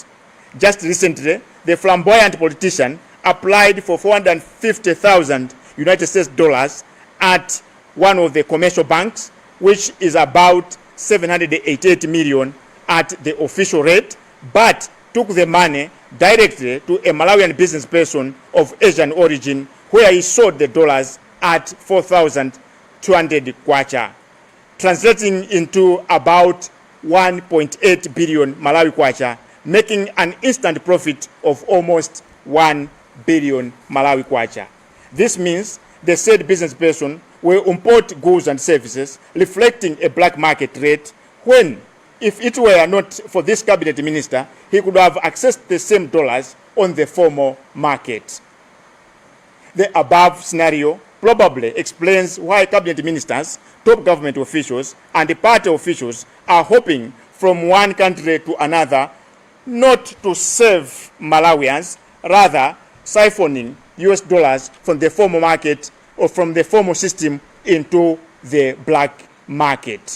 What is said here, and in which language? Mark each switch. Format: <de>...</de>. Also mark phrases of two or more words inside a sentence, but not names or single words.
<en>Just recently, the flamboyant politician applied for 450,000 United States dollars at one of the commercial banks, which is about 788 million at the official rate, but took the money directly to a Malawian business person of Asian origin, where he sold the dollars at 4,200 kwacha, translating into about 1.8 billion Malawi kwacha, making an instant profit of almost 1 billion Malawi kwacha. This means the said business person will import goods and services reflecting a black market rate, when, if it were not for this cabinet minister, he could have accessed the same dollars on the formal market. The above scenario probably explains why cabinet ministers, top government officials, and the party officials are hopping from one country to another, not to save Malawians, rather siphoning US dollars from the formal market or from the formal system into the black market.</en>